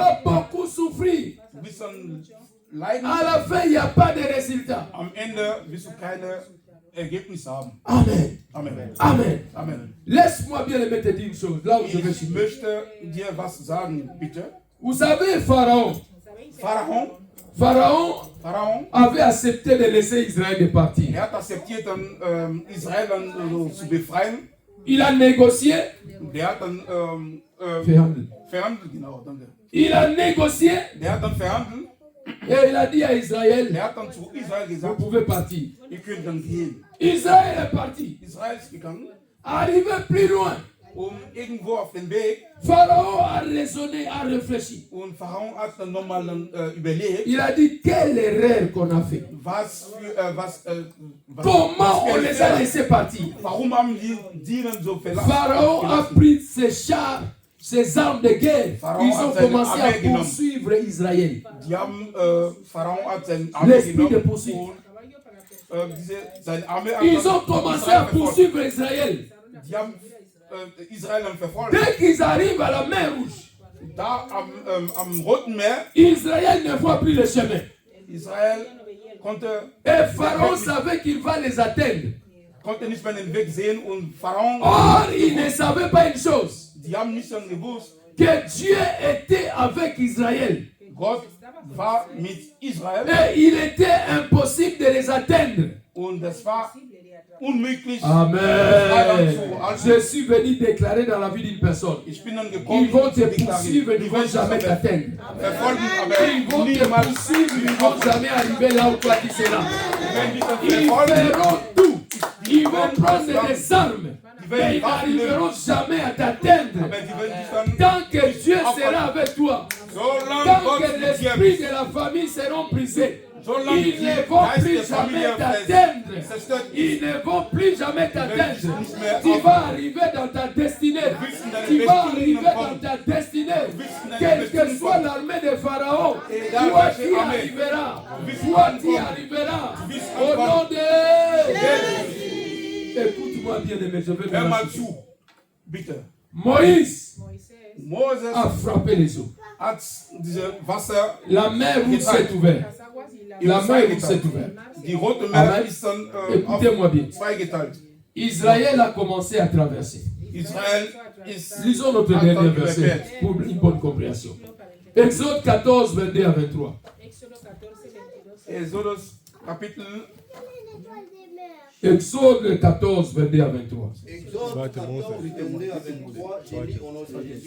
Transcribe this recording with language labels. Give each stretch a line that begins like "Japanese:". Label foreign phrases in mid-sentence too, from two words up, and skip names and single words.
French: vas beaucoup souffrir.
German: Du bist dann leiden.
French: À la fin, il n'y a pas de résultat.
German: Am Ende wirst du keine Ergebnisse haben.
French: Amen. Amen. Amen. Amen. Laisse-moi bien aimé te dire une chose. Là où je vais
German: Ich
French: finir.
German: möchte dir was sagen, bitte.
French: Vous savez, Pharaon Pharaon avait accepté de laisser Israël de partir.
German: hat akzeptiert, dann Israel dann zu befreien.
French: Il a négocié.
German: Der hat dann verhandelt, genau, danke.
French: Il a négocié
German: Der hat dann verhandelt.
French: et il a dit à Israël,
German: Der hat dann zu Israel
French: vous
German: gesagt,
French: pouvez partir.
German: ihr könnt dann gehen.
French: Israël est parti.
German: Israel ist gegangen,
French: Arrivé plus loin,
German: irgendwo auf den Weg.
French: Pharaon a raisonné, a réfléchi.
German: Und Pharaon hat dann nochmal überlegt,
French: Il a dit, quelle erreur qu'on a fait. Comment on les a laissés partir.
German: Warum haben die dann so verlassen?
French: Pharaon a pris ses chars, ses armes de guerre. Pharaon Ils
German: hat
French: ont
German: seine
French: commencé à
German: Armee genommen.
French: poursuivre Israël.
German: Die haben, Pharaon hat seine Armee
French: L'esprit de
German: genommen
French: poursuite.
German: und seine Armee hat
French: Ils
German: dann
French: ont commencé
German: Israel
French: à poursuivre Israël.
German: Die haben Israel dann verfolgt.
French: Dès qu'ils arrivent à la mer Rouge,
German: Da am Roten Meer,
French: Israël ne voit plus le chemin.
German: Israel konnte
French: Et Pharaon savait qu'il va les atteindre.
German: nicht mehr den Weg sehen und Pharaon,
French: Or, il ne savait pas une chose,
German: die haben nicht dann gewusst,
French: que Dieu était avec Israël.
German: Gott war mit Israel
French: Et il était impossible de les atteindre.
German: und das war unmöglich.
French: Amen. Je suis venu déclarer dans la vie d'une personne.
German: Ich bin dann gekommen,
French: Ils vont te
German: zu
French: poursuivre, ils ne vont jamais t'atteindre.
German: verfolgen,
French: Ils vont
German: aber
French: te
German: niemals
French: poursuivre, ils ne vont jamais arriver là où toi tu seras.
German: wenn die dann
French: Ils
German: verfolgen,
French: feront tout. Ils vont prendre des armes. Mais ils n'arriveront jamais à t'atteindre.
German: aber die werden dich dann,
French: Tant que Dieu sera avec toi.
German: solange
French: Tant
German: Gott
French: que
German: mit dir
French: l'esprit
German: ist,
French: de la famille seront brisés.
German: solange
French: Ils
German: die
French: ne vont
German: Geist
French: plus
German: der
French: jamais
German: Familie
French: t'atteindre.
German: zerstört ist.
French: Ils ne vont plus jamais t'atteindre. Tu Tu vas arriver dans ta destinée. Tu vas arriver dans ta destinée. Quelle que soit l'armée de Pharaon, toi tu arriveras. Toi tu arriveras. Au nom de... Écoute-moi bien aimé, je vais
German: Hör
French: vous
German: mal
French: raconter.
German: zu, bitte.
French: Moïse
German: Moses
French: a frappé les eaux.
German: hat diese Wasser,
French: La mer rouge s'est ouverte. La mer rouge s'est ouverte.
German: die Rote Meer
French: Amen.
German: ist dann
French: Écoutez-moi bien.
German: zweigeteilt.
French: Israël a commencé à traverser.
German: Israel ist
French: Lisons notre Attends, dernier tu verset répètes. pour une bonne compréhension. Exode 14, 22 à 23.
German: Exodus Kapitel
French: Exode 14, 22 à 23. Exode 14, 22 à 23, j'ai lu au nom de Jésus.